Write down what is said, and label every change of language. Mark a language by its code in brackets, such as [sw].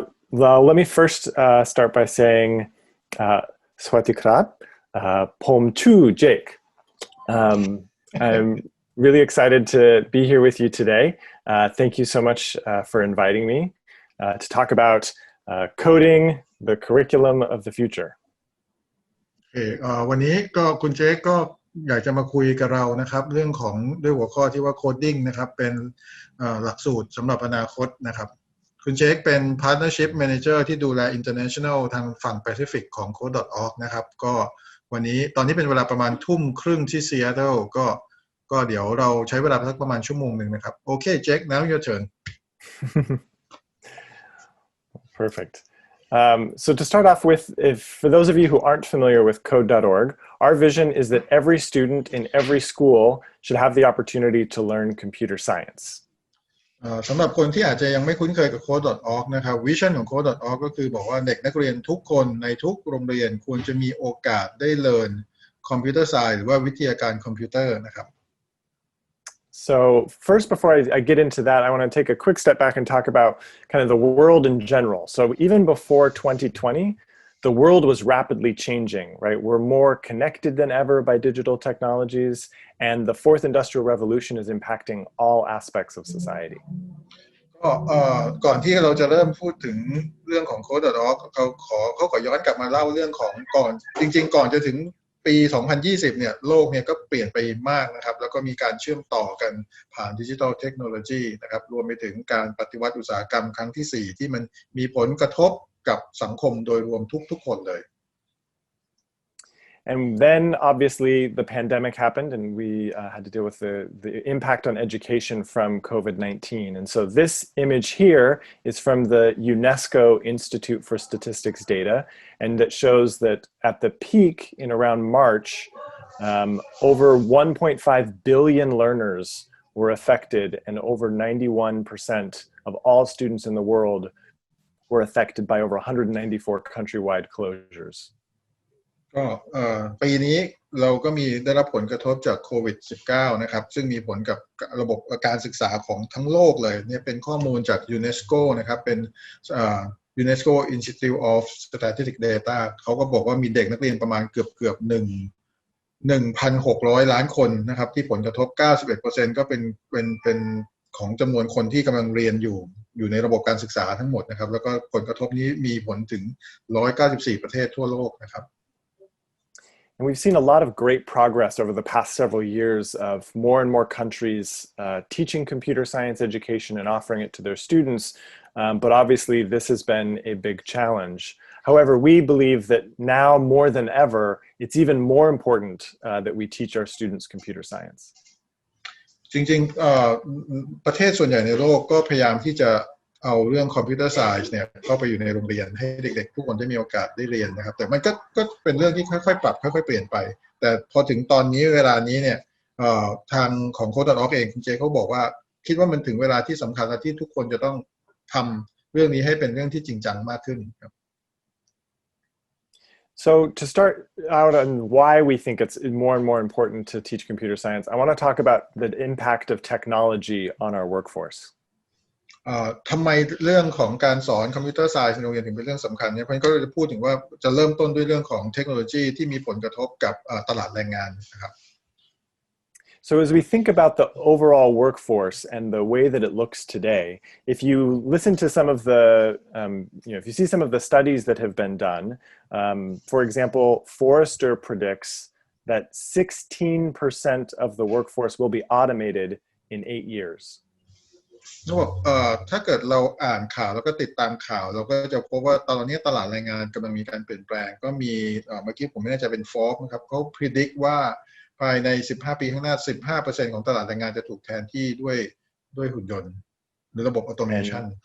[en] Well, let me first start by saying [th] Swati Krab, Pom Tu Jake. [en] I'm really excited to be here with you today. Thank you so much for inviting me to talk about coding the curriculum of the future. [th] วันนี้ก็คุณเจคก็อยากจะมาคุยกับเรานะครับเรื่องของด้วยหัวข้อที่ว่า coding นะครับเป็นหลักสูตรสำหรับอนาคตนะครับคุณเจคเป็น partnership manager ที่ดูแล international ทางฝั่ง Pacific ของ code.org นะครับก็วันนี้ตอนนี้เป็นเวลาประมาณทุ่มครึ่งที่ Seattle ก็เดี๋ยวเราใช้เวลาสักประมาณชั่วโมงหนึ่งนะครับโอเคเจค [en] now your turn Perfect. So to start off with, for those of you who aren't familiar with code.org, our vision is that every student in every school should have the opportunity to learn computer science. [th] สำหรับคนที่อาจจะยังไม่คุ้นเคยกับ code.org นะครับวิชั่นของ code.org ก็คือบอกว่าเด็กนักเรียนทุกคนในทุกโรงเรียนควรจะมีโอกาสได้เรียนคอมพิวเตอร์ไซน์หรือว่าวิทยาการคอมพิวเตอร์นะครับ [en] So first, before I get into that, I want to take a quick step back and talk about kind of the world in general. So even before 2020, the world was rapidly changing, right? We're more connected than ever by digital technologies, and the fourth industrial revolution is impacting all aspects of society. [th] ก่อนที่เราจะเริ่มพูดถึงเรื่องของ code.org เขาขอย้อนกลับมาเล่าเรื่องของก่อนจริงๆก่อนจะถึงปี2020เนี่ยโลกเนี่ยก็เปลี่ยนไปมากนะครับแล้วก็มีการเชื่อมต่อกันผ่านดิจิทัลเทคโนโลยีนะครับรวมไปถึงการปฏิวัติอุตสาหกรรมครั้งที่4ที่มันมีผลกระทบกับสังคมโดยรวมทุกคนเลย [en] And then obviously the pandemic happened and we had to deal with the impact on education from COVID-19. And so this image here is from the UNESCO Institute for Statistics data, and it shows that at the peak in around March, over 1.5 billion learners were affected, and over 91% of all students in the world were affected by over 194 countrywide closures. [th] ก็ปีนี้เราก็ได้รับผลกระทบจากโควิด -19 นะครับซึ่งมีผลกับระบบการศึกษาของทั้งโลกเลยเนี่ยเป็นข้อมูลจาก UNESCO นะครับเป็นUNESCO Institute of Statistics Data เขาก็บอกว่ามีเด็กนักเรียนประมาณเกือบ1,600 ล้านคนนะครับที่ผลกระทบ 91% ก็เป็นของจำนวนคนที่กำลังเรียนอยู่ในระบบการศึกษาทั้งหมดนะครับแล้วก็ผลกระทบนี้มีผลถึง194ประเทศทั่วโลกนะครับ [en] And we've seen a lot of great progress over the past several years of more and more countries teaching computer science education and offering it to their students. But obviously, this has been a big challenge. However, we believe that now more than ever, it's even more important that we teach our students computer science. [th] จริงๆประเทศส่วนใหญ่ในโลกก็พยายามที่จะเอาเรื่องคอมพิวเตอร์ไซน์เนี่ยเข้าไปอยู่ในโรงเรียนให้เด็กๆทุกคนได้มีโอกาสได้เรียนนะครับแต่มันก็เป็นเรื่องที่ค่อยๆปรับค่อยๆเปลี่ยนไปแต่พอถึงตอนนี้เวลานี้เนี่ยทางของ Code.org เองคุณเจเขาบอกว่าคิดว่ามันถึงเวลาที่สำคัญและที่ทุกคนจะต้องทำเรื่องนี้ให้เป็นเรื่องที่จริงจังมากขึ้นครับ [en] So to start out on why we think it's more and more important to teach computer science, I want to talk about the impact of technology on our workforce. [th] ทำไมเรื่องของการสอนคอมพิวเตอร์ไซน์ในโรงเรียนถึงเป็นเรื่องสำคัญเนี่ยเพราะฉะนั้นก็จะพูดถึงว่าจะเริ่มต้นด้วยเรื่องของเทคโนโลยีที่มีผลกระทบกับตลาดแรงงานนะครับ [en] So as we think about the overall workforce and the way that it looks today, if you listen to some of the, if you see some of the studies that have been done, for example, Forrester predicts that 16% of the workforce will be automated in 8 years. [th] ถ้าเกิดเราอ่านข่าวแล้วก็ติดตามข่าวเราก็จะพบว่าตอนนี้ตลาดแรงงานกำลังมีการเปลี่ยนแปลงก็มีเมื่อกี้ผมไม่แน่ใจเป็น Forbes นะครับเขา predict ว่าภายใน15ปีข้างหน้า 15% ของตลาดแรงงานจะถูกแทนที่ด้วยหุ่นยนต์หรือระบบออโตเมชัน